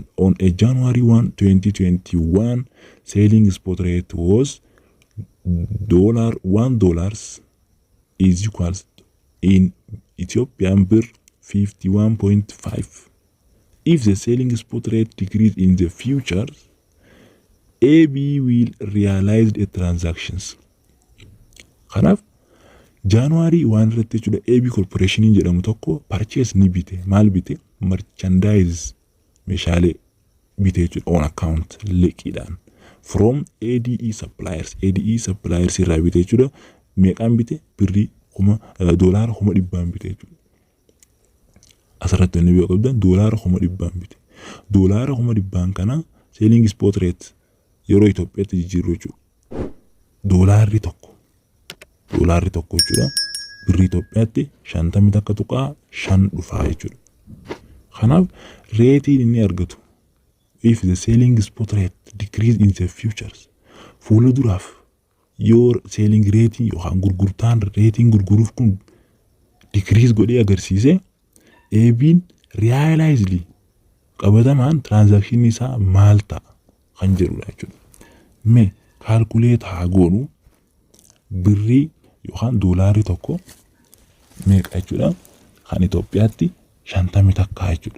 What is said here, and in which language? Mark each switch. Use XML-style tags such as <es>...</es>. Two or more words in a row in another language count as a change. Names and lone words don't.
<en>On a January 1, 2021, selling spot rate was $1 is equals in Ethiopian birr 51.5. If the selling spot rate decrease in the future, AB will realize the transactions.</en> <om>Kanaaf January 1 irratti jechuudha AB corporation jedhamu tokko purchase ni bite. Maal bite? Merchandise meeshaalee bite jechuudha</om> <en>on account</en> <om>liqiidhaan</om> <en>from ADE suppliers</en> <om>irraa bite jechuudha. Meeqaan bite? Birrii doolaara 100 bite jechuudha. Asirratti inni biyya qabdan doolaara 100 bite. Doolaara 100 kana</om> <en>selling spot rate</en> <om>yeroo Itoophiyaatti jijjiirru jechuudha. Doolaarri tokko jechuudha. Birrii Itoophiyaatti 50.5 dhufaa jechuudha. Kanaaf reetiin inni argatu</om> <en>if the selling spot rate decrease in the futures</en> <om>fuula duraaf yoo</om> <en>selling rate</en> <om>yookaan gurgurtaan reetiin gurguruuf kun decrease godhee agarsiise eebiin realizedly qabatamaan transaction isaa maal ta'a kan jedhudha jechuudha. Mee calculate haa goonu birrii yookaan doolaarri tokko meeqa jechuudha kan Itoophiyaatti 50 takka jechuudha.</om>